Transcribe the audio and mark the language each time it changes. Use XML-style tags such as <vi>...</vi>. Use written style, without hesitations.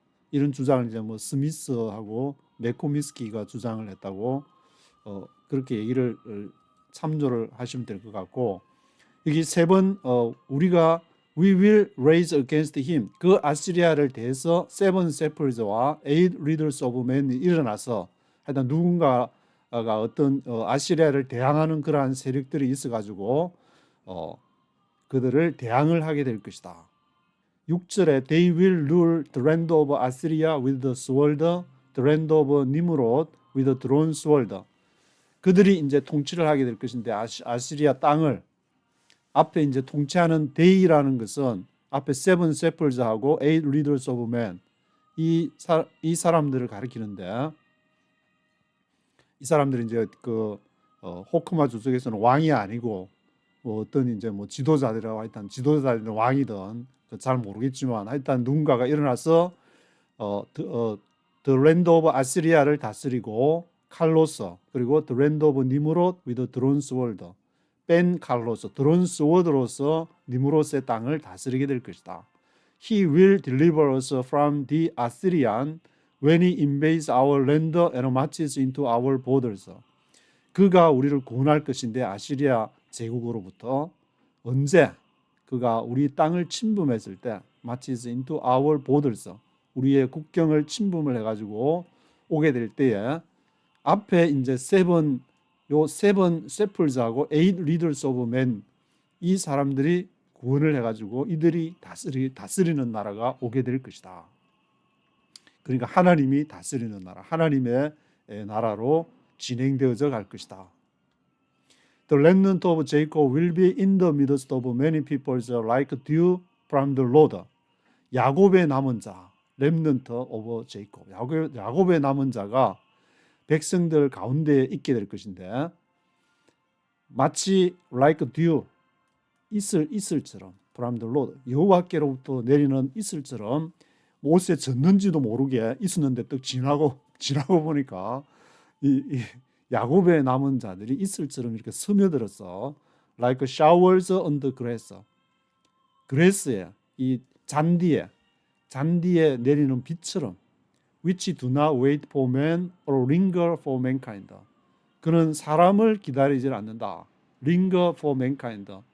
<ko>이런 주장을 이제 뭐 스미스하고 메코미스키가 주장을 했다고 그렇게 얘기를 참조를 하시면 될 것 같고, 여기 세 번 우리가</ko> <en>we will raise against him,</en> <ko>그 아시리아를 대해서</ko> <en>seven shepherds</en> <ko>와</ko> <en>eight leaders of men</en> <ko>이 일어나서 하여튼 누군가가 어떤 아시리아를 대항하는 그러한 세력들이 있어가지고 그들을 대항을 하게 될 것이다.</ko> <en>6절에 they will rule the land of Assyria with the sword, the land of Nimrod with the drawn sword.</en> <ko>그들이 이제 통치를 하게 될 것인데, 아시리아 땅을 앞에 이제 통치하는 데이라는 것은 앞에</ko> <en>seven shepherds</en> <ko>하고</ko> <en>eight leaders of men,</en> <ko>이 사람들을 가리키는데, 이 사람들이 이제 호크마 주석에서는 왕이 아니고 뭐 어떤 이제 뭐 지도자들이라고, 하여튼 지도자들은 왕이든 잘 모르겠지만 하여튼 누군가가 일어나서 the land of 아시리아를 다스리고 칼로서, 그리고 the land of 니무롯</ko> <en>with drawn sword,</en> <ko>뺀 칼로서, 드론 스워드로서 니무롯의 땅을 다스리게 될 것이다.</ko> <en>He will deliver us from the Assyrian when he invades our land and marches into our borders.</en> <ko>그가 우리를 구원할 것인데, 아시리아 제국으로부터 언제? 그가 우리 땅을 침범했을 때,</ko> <en>marches into our borders,</en> <ko>우리의 국경을 침범을 해가지고 오게 될 때에 앞에 이제 세번 셰플즈하고</ko> <en>eight leaders of men,</en> <ko>이 사람들이 구원을 해가지고 이들이 다스리는 나라가 오게 될 것이다. 그러니까 하나님이 다스리는 나라, 하나님의 나라로 진행되어져 갈 것이다.</ko> <en>The remnant of Jacob will be in the midst of many peoples like dew from the Lord.</en> <ko>야곱의 남은 자,</ko> <en>remnant of Jacob,</en> <ko>야곱의 남은 자가 백성들 가운데에 있게 될 것인데, 마치</ko> <en>like dew,</en> <ko>이슬처럼,</ko> <en>from the Lord,</en> <ko>여호와께로부터 내리는 이슬처럼 옷에 젖는지도 모르게 있었는데 또 지나고 보니까 이 야곱의 남은 자들이 이슬처럼 이렇게 스며들어서</ko> <en>like showers on the grass.</en> <ko>그레스에 이 잔디에 내리는 비처럼</ko> <en>which do not wait for man or linger for mankind.</en> <ko>그는 사람을 기다리질 않는다.</ko> <en>linger for mankind.</en>